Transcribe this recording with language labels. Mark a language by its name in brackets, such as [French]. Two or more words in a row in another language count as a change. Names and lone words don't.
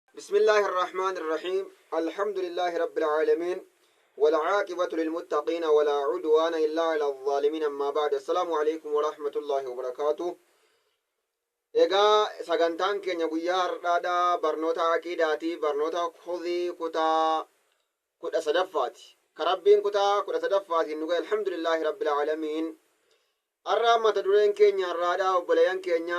[Arabic] بسم الله الرحمن الرحيم. الحمد لله رب العالمين، والعاقبة للمتقين ولا عدوان إلا على الظالمين. أما بعد، السلام عليكم ورحمة الله وبركاته. [Oromo] egaa sagantaan keenya guyyaa har'aadha barnoota aqiidaati. Barnoota khudhii kutaa 13ffaati. Karabbiin kutaa 13ffaatiin nu gahe [Arabic] الحمد لله رب العالمين. [Oromo] har'a mata dureen keenya har'aadha obboleeyyan keenya.